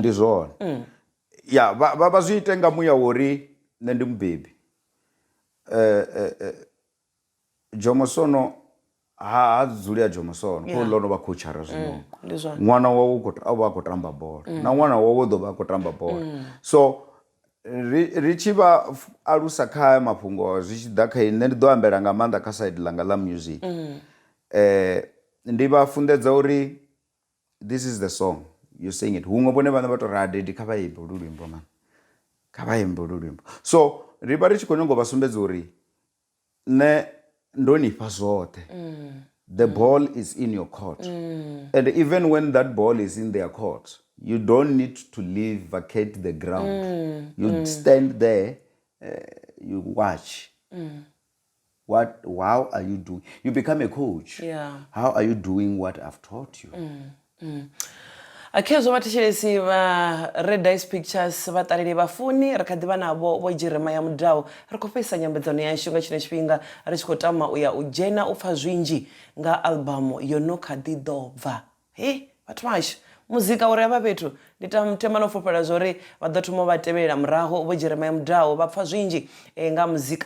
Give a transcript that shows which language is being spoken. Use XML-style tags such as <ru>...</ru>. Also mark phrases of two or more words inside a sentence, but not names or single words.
<ve>ndi zwone ya vha zwi ite nga muya wori nṋe ndi mubebi Jomosono ha dzuli ya Jomosono ko ḽo no vha coachara zwino ṅwana wawe u khou tamba bola na ṅwana wawe ḓo vha a khou tamba bola so ri tshi vha alusa kha mafhungo zwi tshi ḓa kha nṋe ndi ḓo ambela nga maanḓa kha side ḽanga ḽa music ndi vha funḓedza uri</ve> <en>this is the song you sing it</en> <ve>huṅwe vhone vhane vha tou radedi kha vha imbe lu luimbo man kha vha imbe lu luimbo so ri vha ri tshi khou nyanga u vha sumbedza uri nṋe ndo ni fha zwoṱhe</ve> <en>the ball is in your court and even when that ball is in their court you don't need to leave vacate the ground you stand there you watch how are you doing you become a coach how are you doing what I've taught you</en> <ve>akhezo vhathetshelesi vha Red Ice Pictures vhaṱaleli vhafuni ri kha ḓi vha navho vho Jeremiah Mudau ri khou fhedzisa nyambedzano yashu nga tshino tshifhinga ri tshi khou tama u ya u dzhena u pfha zwinzhi nga albamu yo no kha ḓi ḓo bva vhathu vhashu muzika uri havha fhethu ndi tema no fhufhela zwori vha ḓo thoma vha tevhelela muraho vho Jeremiah Mudau vha pfha zwinzhi nga muzika</ve>